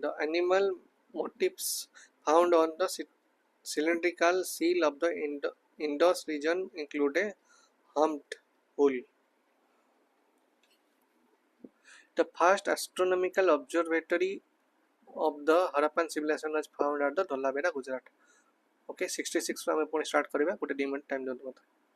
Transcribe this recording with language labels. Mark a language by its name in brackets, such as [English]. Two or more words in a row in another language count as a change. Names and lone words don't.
[English] The animal motifs found on the cylindrical seal of the Indus region include a humped bull. The first astronomical observatory of the Harappan civilization was found at the Dholavira, Gujarat. [Odia] Okay, 66 ରୁ ଆମେ ପୁଣି start କରିବା ଗୋଟେ 2 [English] minute time [Odia] ଦିଅନ୍ତୁ ମୋତେ.